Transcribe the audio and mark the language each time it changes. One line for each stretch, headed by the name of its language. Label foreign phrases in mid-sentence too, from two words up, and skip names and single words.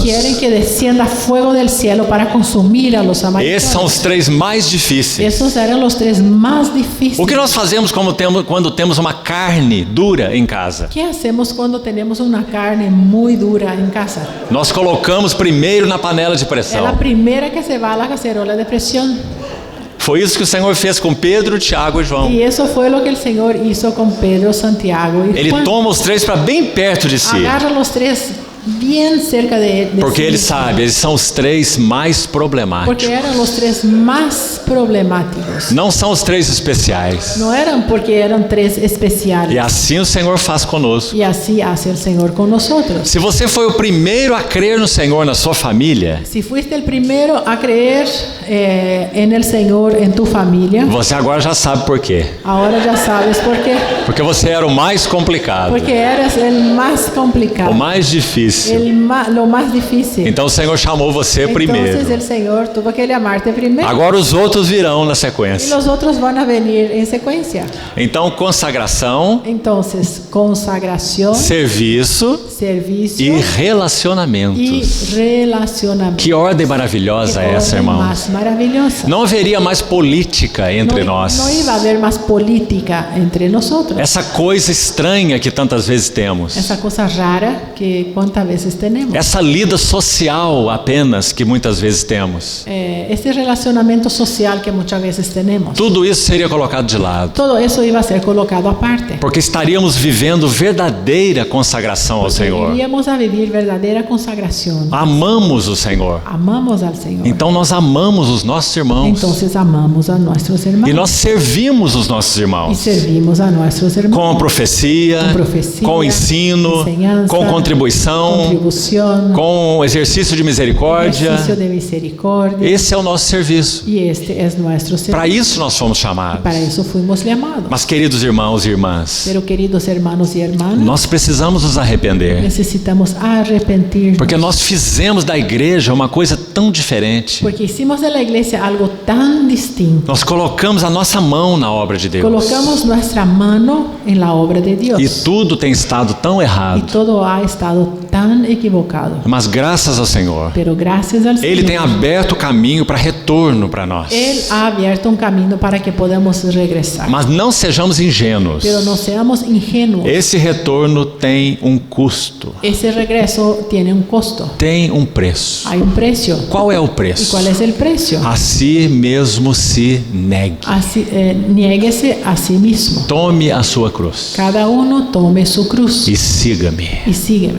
Spanish: quieren que descienda fuego del cielo para consumir a los
Portuguese: Esses são
Spanish: samaritanos.
Portuguese: os três mais difíceis.
Spanish: Esos eran los tres más difíciles.
Portuguese: O que nós fazemos quando temos uma carne dura em casa?
Spanish: ¿Qué hacemos cuando tenemos una carne muy dura en casa?
Portuguese: Nós colocamos primeiro na panela de
Spanish: Es la
Portuguese: pressão.
Spanish: primera que se va a la cacerola de presión.
Portuguese: Foi isso que o Senhor fez com Pedro, Tiago e João.
Spanish: Y eso fue lo que el Señor hizo con Pedro, Santiago y
Portuguese: Ele
Spanish: Juan.
Portuguese: toma os três para bem perto de si.
Spanish: Agarra los tres bien cerca de
Portuguese: Porque
Spanish: sí
Portuguese: ele
Spanish: mismo.
Portuguese: sabe, eles são os três mais problemáticos.
Spanish: Porque eran los tres más problemáticos.
Portuguese: Não são os três especiais.
Spanish: No eran porque eran tres especiales.
Portuguese: E assim o Senhor faz conosco.
Spanish: Y así hace el Señor con nosotros.
Portuguese: Se você foi o primeiro a crer no Senhor na sua família,
Spanish: Si fuiste el primero a creer en el Señor en tu familia,
Portuguese: você agora já sabe por quê.
Spanish: ahora ya sabes por qué.
Portuguese: Porque você era o mais complicado,
Spanish: Porque eres el más complicado,
Portuguese: o mais difícil.
Spanish: lo más difícil.
Portuguese: Então o Senhor chamou você
Spanish: Entonces
Portuguese: primeiro.
Spanish: el Señor tuvo que llamarte primero.
Portuguese: Agora os outros virão na
Spanish: Y
Portuguese: sequência.
Spanish: los otros van a venir en secuencia.
Portuguese: Então consagração,
Spanish: Entonces, consagración,
Portuguese: serviço e
Spanish: servicio y
Portuguese: relacionamentos.
Spanish: relacionamiento.
Portuguese: Que ordem maravilhosa é essa,
Spanish: Orden
Portuguese: irmãos?
Spanish: más maravillosa.
Portuguese: Não haveria mais política entre
Spanish: no
Portuguese: nós.
Spanish: iba a haber más política entre nosotros.
Portuguese: Essa coisa estranha que tantas vezes temos.
Spanish: Esa cosa rara que cuántas veces tenemos.
Portuguese: Essa lida social apenas que muitas vezes temos.
Spanish: Este relacionamiento social que muchas veces tenemos.
Portuguese: Tudo isso seria colocado de lado.
Spanish: Todo eso iba a ser colocado aparte.
Portuguese: Porque estaríamos vivendo verdadeira consagração ao Senhor.
Spanish: Iríamos a vivir verdadera consagración.
Portuguese: Amamos o Senhor.
Spanish: Amamos al Señor.
Portuguese: Então nós amamos os nossos irmãos.
Spanish: Entonces amamos a nuestros hermanos.
Portuguese: E nós servimos os nossos
Spanish: Y
Portuguese: irmãos.
Spanish: servimos a nuestros hermanos.
Portuguese: Com profecia,
Spanish: Com profecia,
Portuguese: com ensino,
Spanish: enseñanza,
Portuguese: com contribuição,
Spanish: contribución,
Portuguese: com exercício de misericórdia.
Spanish: ejercicio de misericordia.
Portuguese: Esse é o nosso serviço.
Spanish: Y este es nuestro
Portuguese: Para
Spanish: servicio.
Portuguese: isso nós fomos chamados.
Spanish: Para eso fuimos llamados.
Portuguese: Mas, queridos irmãos e irmãs,
Spanish: Pero queridos hermanos y hermanas,
Portuguese: nós precisamos nos arrepender.
Spanish: necesitamos arrepentirnos.
Portuguese: Porque nós fizemos da igreja uma coisa tão diferente.
Spanish: Porque hicimos de la iglesia algo tan distinto.
Portuguese: Nós colocamos a nossa mão na obra de Deus.
Spanish: Colocamos nuestra mano en la obra de Dios.
Portuguese: E tudo tem estado tão
Spanish: Y
Portuguese: errado.
Spanish: todo ha estado tan equivocado.
Portuguese: Mas graças ao Senhor,
Spanish: Pero gracias al
Portuguese: Ele
Spanish: Señor,
Portuguese: tem aberto o caminho para retorno para nós.
Spanish: Él ha abierto un camino para que podamos regresar.
Portuguese: Mas não sejamos ingênuos.
Spanish: Pero no seamos ingenuos.
Portuguese: Esse retorno tem um custo,
Spanish: Ese regreso tiene un costo.
Portuguese: tem um preço.
Spanish: Hay un precio.
Portuguese: Qual é o
Spanish: ¿Y
Portuguese: preço?
Spanish: cuál es el precio?
Portuguese: A si mesmo se negue.
Spanish: Así, niéguese a sí mismo.
Portuguese: Tome a sua cruz
Spanish: Cada uno tome su cruz
Portuguese: e siga-me.
Spanish: y sígueme.